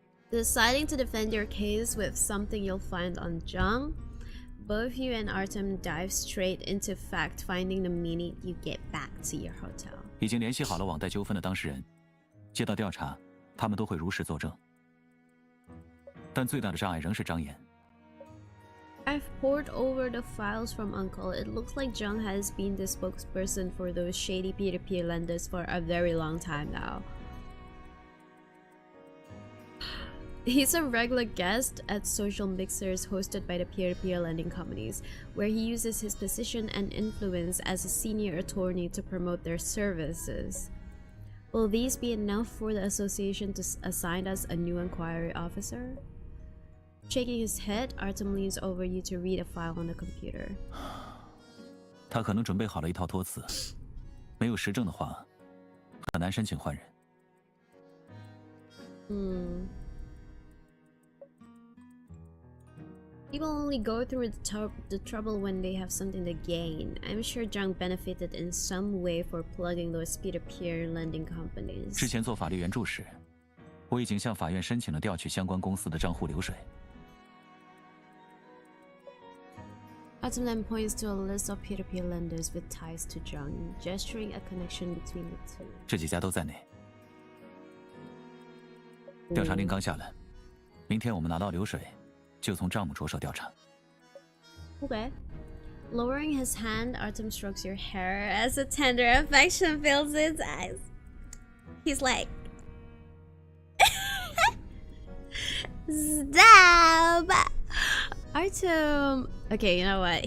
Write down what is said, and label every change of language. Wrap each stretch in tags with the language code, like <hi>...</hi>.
<en>Deciding to defend your case with something you'll find on Jung, both you and Artem dive straight into fact-finding the minute you get back to your hotel.</en> <zh>已经联系好了网贷纠纷的当事人，接到调查，他们都会如实作证。但最大的障碍仍是张岩。</zh> <en>I've poured over the files from Uncle. It looks like Jung has been the spokesperson for those shady peer-to-peer lenders for a very long time now. He's a regular guest at social mixers hosted by the peer-to-peer lending companies, where he uses his position and influence as a senior attorney to promote their services. Will these be enough for the association to assign us a new inquiry officer? Shaking his head, Artem leans over you to read a file on the computer.</en> <zh>他可能准备好了一套托词，没有实证的话，很难申请换人。</zh> <en>People only go through the trouble when they have something to gain. I'm sure Jung benefited in some way for plugging those peer-to-peer lending companies.</en> <zh>之前做法律援助时，我已经向法院申请了调取相关公司的账户流水。</zh> <en>Autumn then points to a list of peer-to-peer lenders with ties to Jung, gesturing a connection between the two.</en> <zh>这几家都在内。调查令刚下来，明天我们拿到流水。就从账目着手调查。</zh> <en>Okay. Lowering his hand, Artem strokes your hair as a tender affection fills his eyes. He's like, stop! Artem. Okay, you know what?</en>